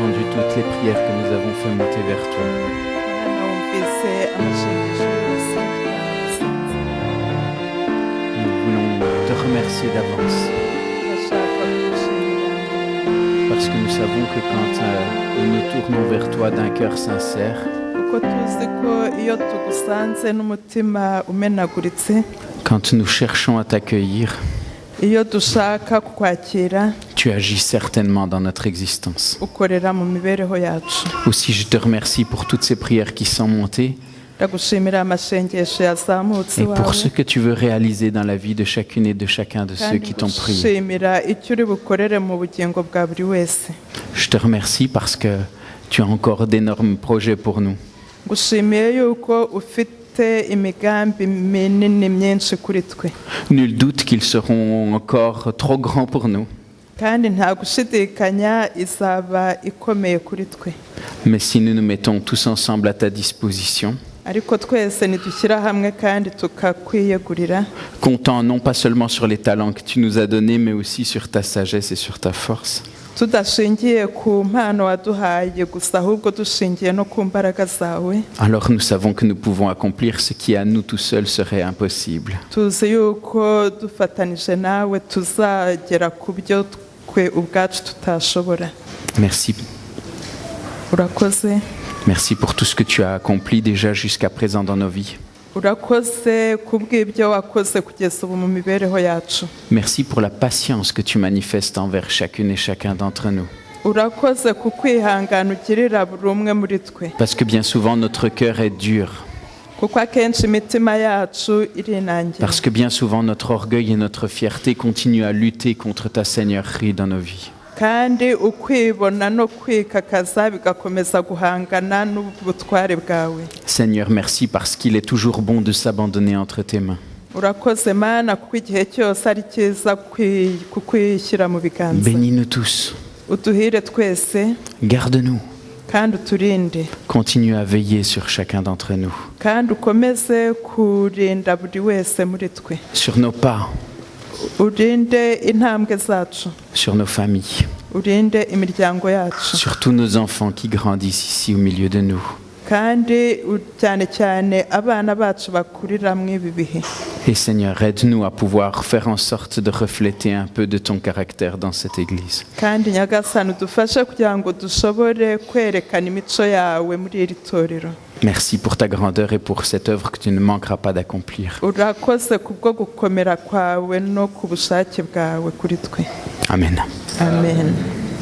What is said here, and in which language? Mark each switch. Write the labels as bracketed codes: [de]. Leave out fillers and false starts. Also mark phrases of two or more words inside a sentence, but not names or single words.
[fr] toutes les prières que nous avons fait monter vers toi. [rw] Mana wumvise amashengesho yose twasenze. [fr] Nous voulons te remercier d'avance [rw] Ndashaka kugushimira [fr] parce que nous savons que quand nous nous tournons vers toi d'un cœur sincère, [rw] kuko tuzi ko iyo tugusanze n'umutima umenaguritse, [fr] quand nous cherchons à t'accueillir, [rw] iyo dushaka kukwakira, [fr] tu agis certainement dans notre existence. [rw] ukorera mu mibereho yacu. [fr] Aussi, je te remercie pour toutes ces prières qui sont montées [rw] Ndagushimira amashengesho yazamutse [fr] et pour [rw] iwawe, [fr] ce que tu veux réaliser dans la vie de chacune et de chacun de ceux [rw] kandi [fr] qui t'ont prié. [rw] ngushimira icyo uri bukorere mu bugingo bwa buri wese. [fr] Je te remercie parce que tu as encore d'énormes projets pour nous. [rw] Ngushimiye yuko ufite imigambi minini myinshi kuri twe, [fr] Nul doute qu'ils seront encore trop grands pour nous. [rw] kandi nta gushidikanya izaba ikomeye kuri twe. [fr] Mais si nous nous mettons tous ensemble à ta disposition, [rw] Ariko twese nidushyira hamwe kandi tukakwiyegurira, [fr] comptant non pas seulement sur les talents que tu nous as donnés, mais aussi sur ta sagesse et sur ta force, [rw] tudashingiye ku mpano waduhaye gusa, ahubwo dushingiye no ku mbaraga zawe, [fr] alors nous savons que nous pouvons accomplir ce qui à nous tout seuls serait impossible. [rw] tuzi yuko dufatanije nawe tuzagera ku byo twe ubwacu tutashobora. [fr] Merci. [rw] Urakoze. [fr] Merci pour tout ce que tu as accompli déjà jusqu'à présent dans nos vies. [rw] Urakoze kubw'ibyo wakoze kugeza ubu mu mibereho yacu. [fr] Merci pour la patience que tu manifestes envers chacune et chacun d'entre nous. [rw] Urakoze ku kwihangana ugirira buri umwe muri twe, [fr] Parce que bien souvent notre cœur est dur. [rw] kuko akenshi imitima yacu irinangira, [fr] Parce que bien souvent notre orgueil et notre fierté continuent à lutter contre ta seigneurie dans nos vies. [rw] kandi ukwibona no kwikakaza bigakomeza guhangana n'ubutware bwawe. [fr] Seigneur, merci parce qu'il est toujours bon de s'abandonner entre tes mains. [rw] Urakoze Mana, kuko igihe cyose ari cyiza kukwishyira mu biganza. [fr] Bénis-nous tous. [rw] Uduhire twese [fr] Garde-nous. [rw] kandi uturinde, [fr] Continue à veiller sur chacun d'entre nous. [rw] kandi ukomeze kurinda buri wese muri twe, [fr] Sur nos pas, [rw] urinde intambwe zacu, [fr] sur nos familles, [rw] urinde imiryango yacu, [fr] sur tous nos enfants qui grandissent ici au milieu de nous. [rw] kandi cyane cyane abana bacu bakurira mu ibi bihe. [fr] Et Seigneur, aide-nous à pouvoir faire en sorte de refléter un peu de ton caractère dans cette Église. [rw] Kandi Nyagasani udufashe kugira ngo dushobore kwerekana imico yawe muri iri torero. [fr] Merci pour ta grandeur et pour cette œuvre que tu ne manqueras pas d'accomplir. [rw] Urakoze kubwo gukomera kwawe no ku bushake bwawe kuri twe. Amen. Amen.